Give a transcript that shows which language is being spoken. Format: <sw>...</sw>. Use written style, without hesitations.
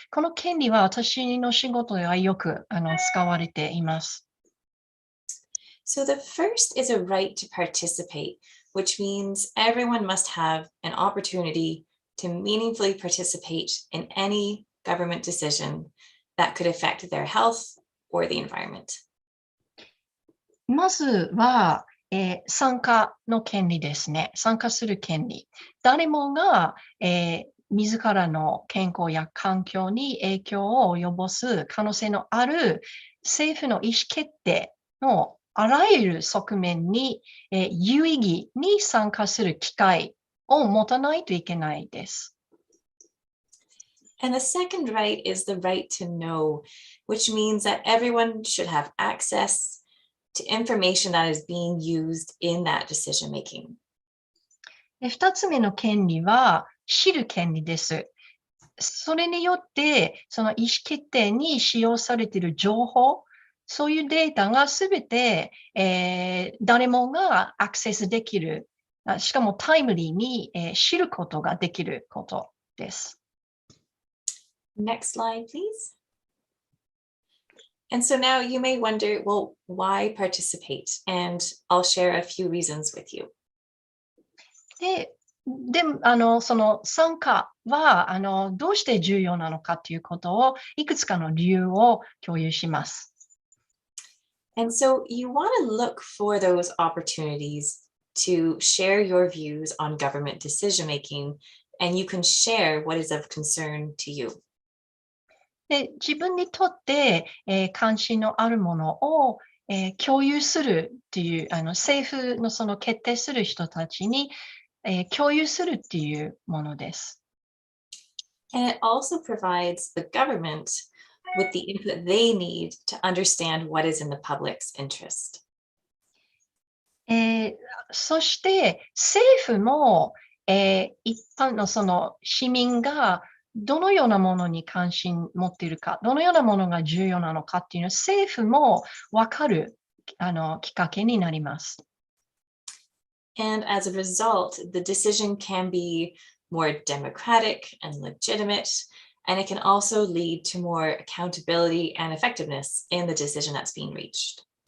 <ja>この権利は私の仕事ではよく使われています。</ja> <en>So the first is a right to participate, which means everyone must have an opportunity to meaningfully participate in any government decision that could affect their health or the environment.</en> <ja>まずは、参加の権利ですね。参加する権利。誰もが、自らの健康や環境に影響を及ぼす可能性のある政府の意思決定のあらゆる側面に、有意義に参加する機会を持たないといけないです。</ja> <en>And the second right is the right to know, which means that everyone should have access to information that is being used in that decision making.</en> <ja>2つ目の権利は知る権利です。それによって、その意思決定に使用されている情報、そういうデータがすべて、誰もがアクセスできる、しかもタイムリーに、知ることができることです。</ja> <en>Next slide, please. And so now you may wonder, well, why participate? And I'll share a few reasons with you.</en> <ja>でも、その参加は、どうして重要なのかということを、いくつかの理由を共有します。</ja> <en>And so you want to look for those opportunities to share your views on government decision making, and you can share what is of concern to you.</en> <ja>で、自分にとって、関心のあるものを、共有するっていう、政府のその決定する人たちに、共有するっていうものです。</ja> <en>And it also provides the government with the input they need to understand what is in the public's interest.</en> <ja>そして政府も、一般のその市民がどのようなものに関心持っているか、どのようなものが重要なのかっていうのを政府も分かるきっかけになります。</ja> <en>And as a result, the decision can be more democratic and legitimate, and it can also lead to more accountability and effectiveness in the decision that's being reached.</en>